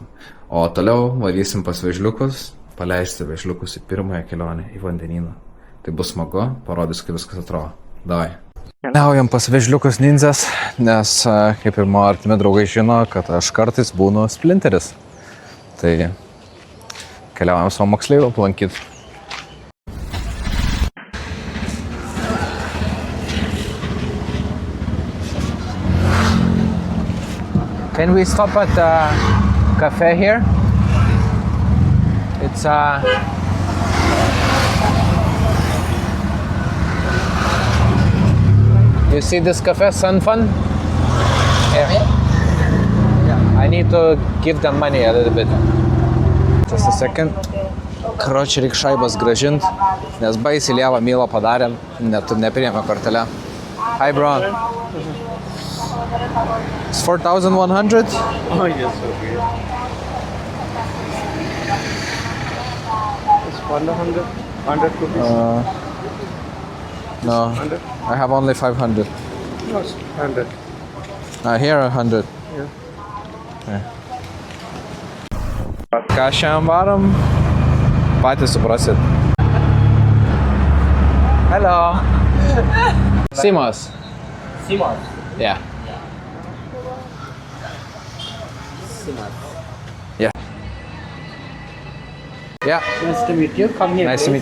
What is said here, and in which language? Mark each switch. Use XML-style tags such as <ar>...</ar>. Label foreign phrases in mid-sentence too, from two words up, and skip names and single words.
<lt>O toliau varysim pas vežliukus, paleisti vežliukus į pirmąją kelionę į vandenyną. Tai bus smagu, parodys, kaip viskas atrodo. Davai. Keliaujam pas vežliukus ninzes, nes kaip ir mano artimi draugai žino, kad aš kartais būnu splinteris. Tai keliaujam savo moksleivių aplankyti.</lt> <en>Can we stop at the cafe here? It's you see this cafe, Sun Fun? Yeah. I need to give them money a little bit. Just a second.</en> <lt>Karoči, reik šaibas grąžint, nes baisiai lievą mylą padarėm, net nepriėmė kortelę.</lt> <en>Hi, bro. It's 4,100? Oh, yes, okay. It's 100 rupees. No, I have only 500. No, it's 100. Here 100. Yeah.</en> <lt>Ką šiandien varom? Patys suprasit.</lt> <en>Hello. Simos. Simon. Yeah. Yeah. Yeah. Nice to meet you. Come here. Nice to</en>